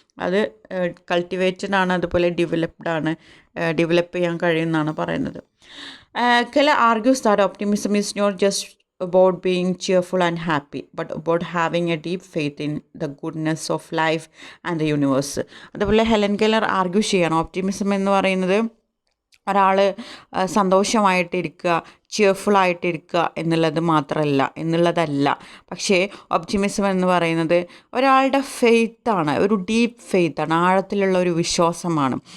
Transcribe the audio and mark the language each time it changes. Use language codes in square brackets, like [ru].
[ml] അത് കൾട്ടിവേറ്റഡ് ആണ്, അതുപോലെ ഡെവലപ്ഡ് ആണ്, ഡെവലപ്പ് ചെയ്യാൻ കഴിയുമെന്നാണ് പറയുന്നത്. [en] Keller argues that optimism is not just about being cheerful and happy, but about having a deep faith in the goodness of life and the universe. [ml] അതുപോലെ Helen Keller argue ചെയ്യണം, optimism എന്ന് പറയുന്നത് ഒരാൾ സന്തോഷമായിട്ടിരിക്കുക, ചിയർഫുള്ളായിട്ടിരിക്കുക എന്നുള്ളതല്ല, പക്ഷേ ഒപ്റ്റിമിസം എന്ന് പറയുന്നത് ഒരാളുടെ ഫെയ്ത്താണ്, ഒരു ഡീപ്പ് ഫെയ്ത്താണ്, ആഴത്തിലുള്ള ഒരു വിശ്വാസമാണ്.